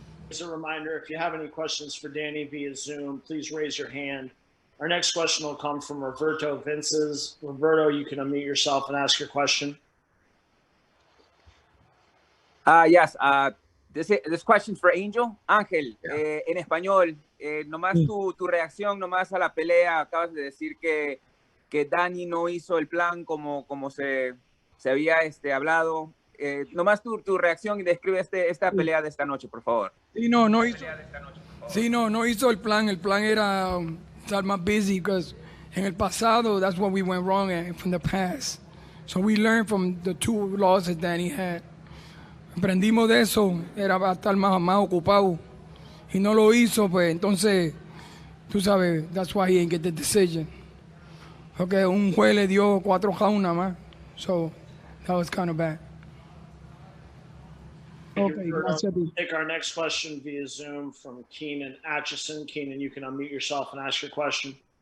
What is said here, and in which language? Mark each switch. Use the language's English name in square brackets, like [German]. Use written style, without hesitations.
[English] As a reminder, if you have any questions for Danny via Zoom, please raise your hand. Our next question will come from Roberto Vinces. Roberto, you can unmute yourself and ask your question. Yes, this question's for Angel. [Spanish] Ángel, en español, nomás tu reacción nomás a la pelea. Acabas de decir que Danny no hizo el plan como se había hablado. Nomás tu reacción y describe esta pelea de esta noche, por favor. Sí, no hizo el plan. El plan era estar más [English] busy because [Spanish] en el pasado, [English] that's what we went wrong at from the past. So we learned from the 2 losses Danny had. [Spanish] Aprendimos de eso, era para estar más ocupado. Y no lo hizo, pues entonces, tú sabes, [English] that's why he didn't get the decision. [Spanish] Porque un juez le dio 4 rounds nada más. [English] So that was kind of bad. Okay, we'll take our next question via Zoom from Keenan Atchison. Keenan, you can unmute yourself and ask your question.